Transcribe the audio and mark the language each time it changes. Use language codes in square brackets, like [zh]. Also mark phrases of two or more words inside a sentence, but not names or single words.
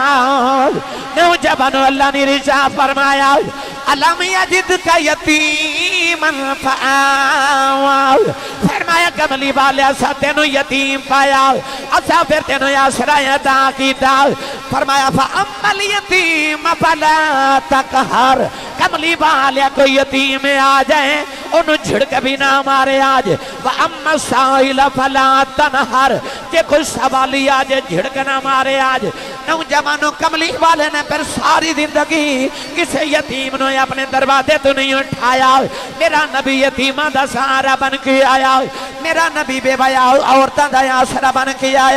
[pa] نوجوانو اللہ نے ارشاد فرمایا [ar] ألم يجدك يتيما فآوى [pa] فرمایا کملی والے اساں تینوں یتیم پایا اساں پھر تینوں آسرا عطا کیتا فرمایا [ar] فأما اليتيم فلا تقهر [pa] کملی والے کوئی یتیم آ جائے اونوں جھڑک وی نہ مارے آج [ar] وأما السائل فلا تنهر [pa] جے کوئی سوالی آ جائے جھڑک نہ مارے آج. نوجوانو کملی والے نے پھر ساری زندگی کسی یتیم نوں اپنے دروازے توں نہیں اٹھایا. میرا نبی یتیماں دا سہارا بن کے آیا، میرا نبی بیوہ عورتاں دا آسرا بن کے آیا.